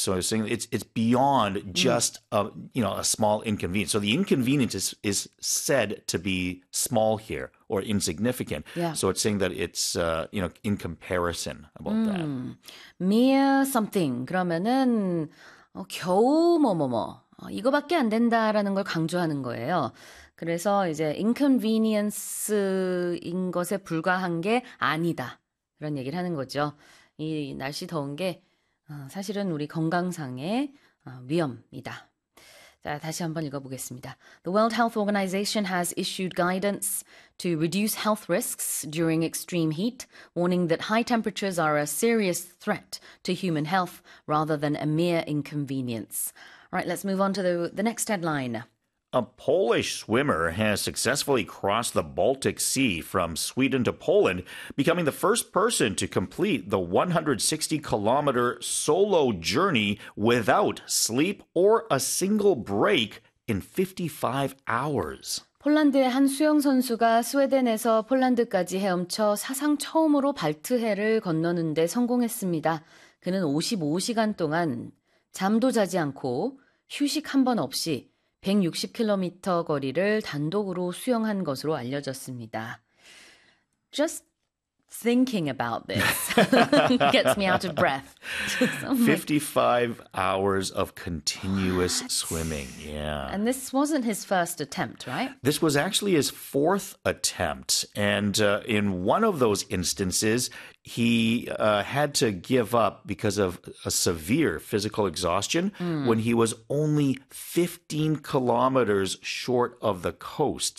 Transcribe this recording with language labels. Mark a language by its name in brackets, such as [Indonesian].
[English] So it's saying it's beyond just a small inconvenience. So the inconvenience is said to be small here. Or insignificant, so it's saying that it's in comparison about that. Mere something. [Korean] 그러면은 겨우 뭐뭐뭐. 이거밖에 안 된다라는 걸 강조하는 거예요. 그래서 이제 inconvenience인 것에 불과한 게 아니다. 그런 얘기를 하는 거죠. 이 날씨 더운 게 사실은 우리 건강상의 위험이다. 자, 다시 한번 읽어보겠습니다. [English] The World Health Organization has issued guidance to reduce health risks during extreme heat, warning that high temperatures are a serious threat to human health rather than a mere inconvenience. All right, let's move on to the next headline. A Polish swimmer has successfully crossed the Baltic Sea from Sweden to Poland, becoming the first person to complete the 160-kilometer solo journey without sleep or a single break in 55 hours. [Korean] 폴란드의 한 수영 선수가 스웨덴에서 폴란드까지 헤엄쳐 사상 처음으로 발트해를 건너는데 성공했습니다. 그는 55시간 동안 잠도 자지 않고 휴식 한번 없이 160km 거리를 단독으로 수영한 것으로 알려졌습니다. [English] Just thinking about this gets me out of breath. Oh my. 55 hours of continuous What? swimming. Yeah. And this wasn't his first attempt, right? This was actually his fourth attempt. And in one of those instances, he had to give up because of a severe physical exhaustion when he was only 15 kilometers short of the coast.